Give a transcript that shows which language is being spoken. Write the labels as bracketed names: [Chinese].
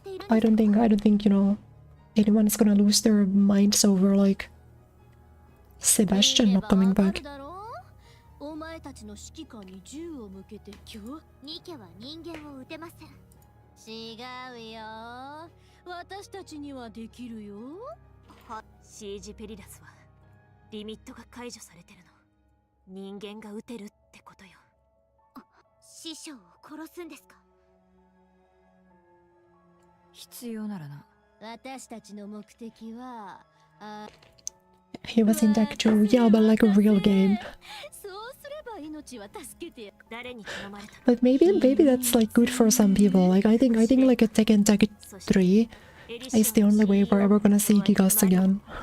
[English] I don't think, you know, anyone's gonna lose their minds over like Sebastian not coming back. [Japanese] お前たちの指揮官に銃を向けてニケは人間を撃てません。違うよ。私たちにはできるよ。シージ・ペリラスはリミットが解除されてるの。人間が撃てるってことよ。師匠を殺すんですか？必要ならな。私たちの目的は、 [English] He was in deck too, yeah, but like a real game. [Japanese] そうすれば命は助けて。誰に頼まれた？ [English] But maybe that's like good for some people. Like I think like a Tekken 3 is the only way we're ever gonna see Gigas again.